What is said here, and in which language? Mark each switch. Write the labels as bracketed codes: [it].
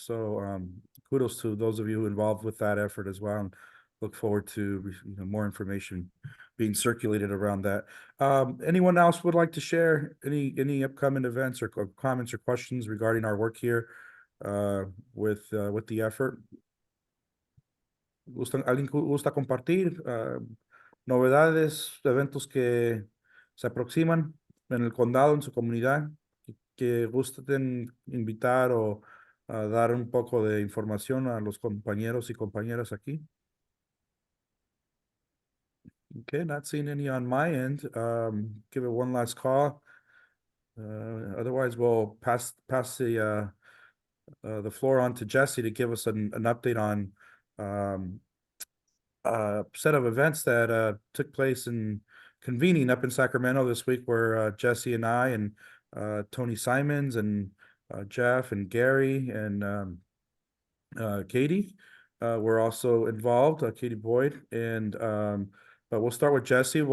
[en] So kudos to those of you involved with that effort as well, and look forward to more information being circulated around that. Anyone else would like to share any upcoming events or comments or questions regarding our work here with the effort? [es] ¿Alguien gusta compartir novedades, eventos que se aproximan en el condado, en su comunidad, que gusten invitar o dar un poco de información a los compañeros y compañeras aquí? [en] Okay, not seeing any on my end. Give it one last call. Otherwise, we'll pass the floor on to Jesse to give us an update on a set of events that took place in convening up in Sacramento this week, where Jesse and I and Tony Simons and Jeff and Gary and Katie were also involved, Katie Boyd, and but we'll start with Jesse.